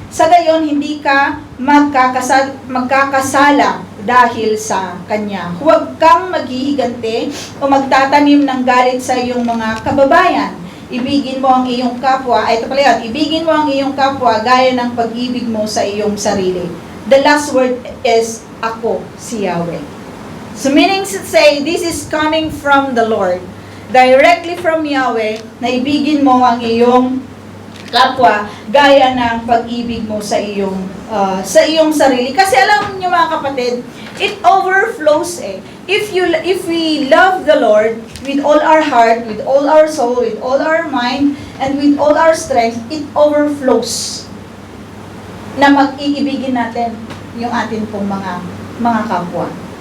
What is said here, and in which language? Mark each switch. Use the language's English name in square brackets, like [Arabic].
[Filipino] Sa gayon, hindi ka magkakasala dahil sa kanya. Huwag kang maghihigante o magtatanim ng galit sa iyong mga kababayan. Ibigin mo ang iyong kapwa, ibigin mo ang iyong kapwa gaya ng pag-ibig mo sa iyong sarili. [English] The last word is, ako, si Yahweh. So meaning to say, this is coming from the Lord. [Filipino] Directly from Yahweh, na ibigin mo ang iyong kapwa gaya ng pag-ibig mo sa iyong sarili. Kasi alam niyo, mga kapatid, it overflows eh. [English] If we love the Lord with all our heart, with all our soul, with all our mind, and with all our strength, it overflows na mag-iibigin natin yung atin pong mga kapwa.